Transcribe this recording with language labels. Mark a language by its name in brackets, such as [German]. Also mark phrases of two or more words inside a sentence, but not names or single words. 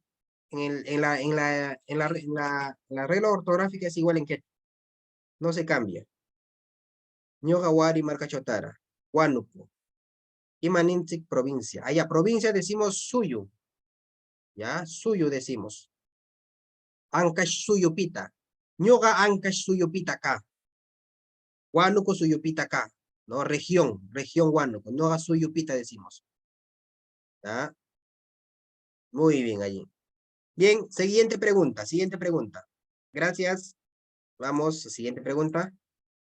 [Spanish] En la regla ortográfica es igual en que no se cambia. [Quechua] Ñoja, Huari, Marcachotara, Huánuco, Imanintic, provincia. [Spanish] Allá, provincia decimos suyo. Ya, suyo decimos. [Quechua] Ancash suyupita. Ñoga Ancash suyupita acá. Huánuco suyupita acá. ¿No? [Spanish] Región Huánuco. [Quechua] Ñoga suyupita [Spanish] decimos. ¿Ya? Muy bien allí. Bien, siguiente pregunta. Gracias. Vamos, siguiente pregunta.